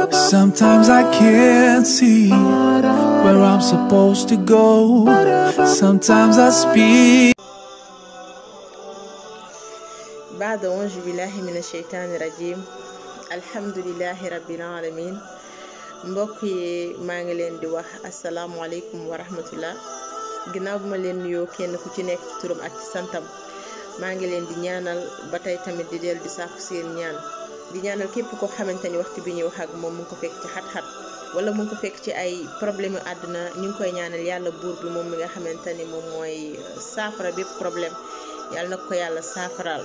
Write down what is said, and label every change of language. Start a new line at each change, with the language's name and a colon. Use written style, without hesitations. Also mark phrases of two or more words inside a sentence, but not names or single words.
English: Sometimes I can't see where I'm supposed to go. Sometimes I speak.
Arabic: بعد أعوذ بالله من الشيطان الرجيم الحمد لله رب العالمين
Wolof: mbokk yi maa ngi leen di wax
Arabic: السلام عليكم ورحمة الله
Wolof: ginnaaw bu ma leen nuyoo kenn ku ci nekk ci turam ak ci santam maa ngi leen di ñaanal ba tey tamit di dellu di sàkku seen ñaan di ñaanal képp koo xamante ni waxtu bi ñuy wax ak moom mu ngi ko fekk ci xat-xat wala mu ngi ko fekk ci ay problème yu àdduna ñu ngi koy ñaanal yàlla buur bi moom mi nga xamante ni moom mooy saafara bépp problème yàlla na ko yàlla saafaraal.